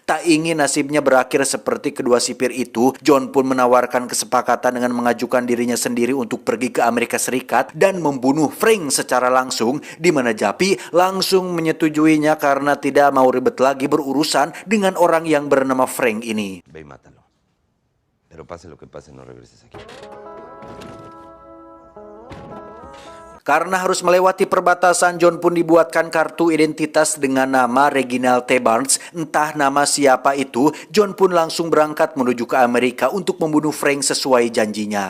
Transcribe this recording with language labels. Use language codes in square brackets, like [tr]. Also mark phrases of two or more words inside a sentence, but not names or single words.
[id] Tak ingin nasibnya berakhir seperti kedua sipir itu, John pun menawarkan kesepakatan dengan mengajukan dirinya sendiri untuk pergi ke Amerika Serikat dan membunuh Frank secara langsung, di mana Jappi langsung menyetujuinya karena tidak mau ribet lagi berurusan dengan orang yang bernama Frank ini. [es] Ve y mátalo. Pero pase lo que pase, no regreses aquí. [id] Karena harus melewati perbatasan, John pun dibuatkan kartu identitas dengan nama Reginald T. Barnes. Entah nama siapa itu, John pun langsung berangkat menuju ke Amerika untuk membunuh Frank sesuai janjinya.